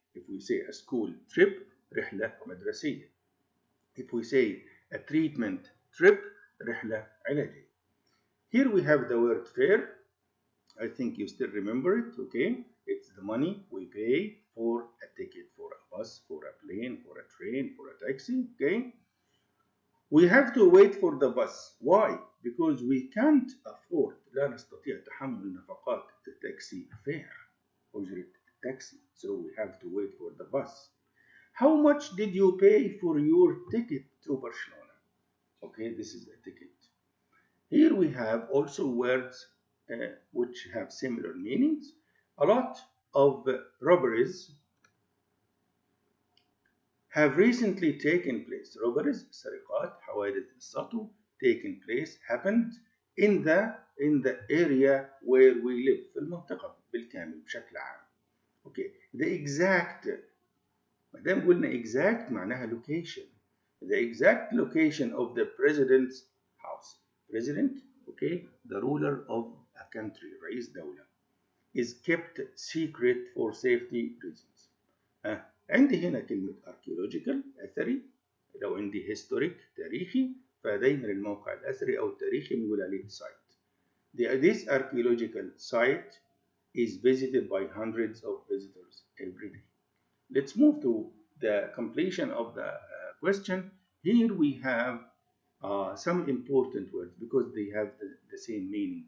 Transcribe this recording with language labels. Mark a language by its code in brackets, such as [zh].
[en] If we say a school trip [ar] رحلة مدرسية. [en] If we say a treatment trip [ar] رحلة علاجية. [en] Here we have the word fare. I think you still remember it, okay? It's the money we pay for a ticket, for a bus, for a plane, for a train, for a taxi, okay? We have to wait for the bus. Why? Because we can't afford, [ar] لا نستطيع تحمل نفقات التاكسي [en] fare, [ar] أجرة التاكسي. [en] So we have to wait for the bus. How much did you pay for your ticket to Barcelona? Okay, this is a ticket. Here we have also words which have similar meanings. A lot of robberies have recently taken place. Robberies, [ar] سرقات, حوادث السطو, [en] taken place, happened in the area where we live, [ar] في المنطقة بالكامل بشكل عام. [en] Okay, the exact, [ar] ما دام قلنا [en] exact معناها location. The exact location of the president's house. President, okay, the ruler of a country, [ar] رئيس دولة, [en] is kept secret for safety reasons. [ar] عندي هنا كلمة archaeological أثري، لو عندي historic تاريخي، فدايما الموقع الأثري أو التاريخي بنقول عليه site. [en] This archaeological site is visited by hundreds of visitors every day. Let's move to the completion of the question. Here we have some important words because they have the same meaning.